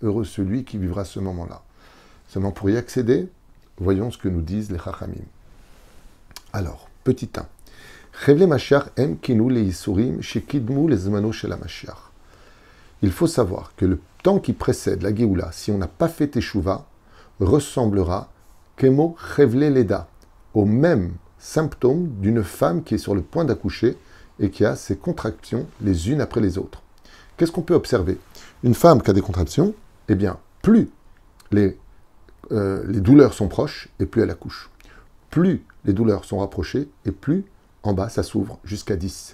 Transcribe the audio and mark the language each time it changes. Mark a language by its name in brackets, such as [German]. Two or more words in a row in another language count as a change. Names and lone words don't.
[French] Heureux celui qui vivra ce moment-là. Seulement pour y accéder, voyons ce que nous disent les Chachamim. Alors, petit 1. [Hebrew] חבלי משיח הם כינוי ליסורים שקדמו לזמנו של משיח. [French] Il faut savoir que le temps qui précède la Géoula, si on n'a pas fait Teshuvah, ressemblera [Hebrew] כמו חבלי לידה, [French] au même symptôme d'une femme qui est sur le point d'accoucher et qui a ses contractions les unes après les autres. Qu'est-ce qu'on peut observer? Une femme qui a des contractions, eh bien, plus les douleurs sont proches et plus elle accouche. Plus les douleurs sont rapprochées et plus en bas ça s'ouvre jusqu'à 10.